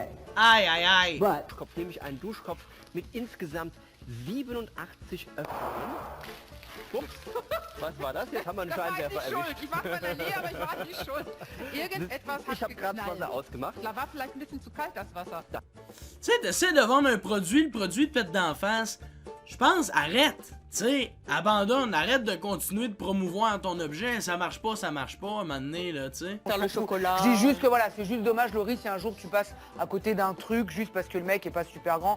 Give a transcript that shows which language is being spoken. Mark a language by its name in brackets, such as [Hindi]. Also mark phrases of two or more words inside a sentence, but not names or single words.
[French] Aïe, aïe, aïe. But, [German] Nämlich einen Duschkopf mit insgesamt 87 Öffnungen. Ups, was war das jetzt? Haben wir einen Scheinwerfer erwischt? Ich war von der Nähe, aber ich war nicht schuld. Irgendetwas hat Ich habe gerade das Wasser ausgemacht. Da war vielleicht ein bisschen zu kalt, das Wasser. [French] Tu sais, t'essaies de vendre un produit, le produit te pète d'en face. Je pense, arrête. Tu sais, abandonne, arrête de continuer de promouvoir ton objet. Ça marche pas, à un moment donné, là, tu sais. Le chocolat. Je dis juste que voilà, c'est juste dommage, Laurie, si un jour tu passes à côté d'un truc juste parce que le mec est pas super grand.